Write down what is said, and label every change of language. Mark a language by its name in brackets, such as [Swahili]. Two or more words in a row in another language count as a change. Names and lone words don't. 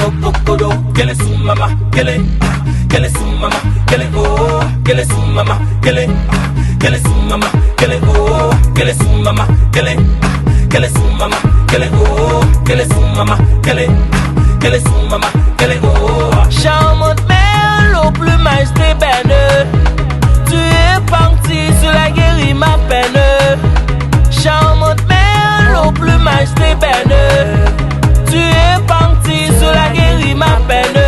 [Kituba (Democratic Republic of Congo)] Zokodo, kele su mama, kele su mama, kele oh, kele su mama, kele su mama, kele oh, kele su mama, kele su mama, kele oh, kele su mama, kele su mama, kele oh. [French] Charmante mère, au plumage d'ébène, tu es parti, cela guérit ma peine. Charmante mère, au plumage d'ébène, tu es parti, cela guérit ma peine.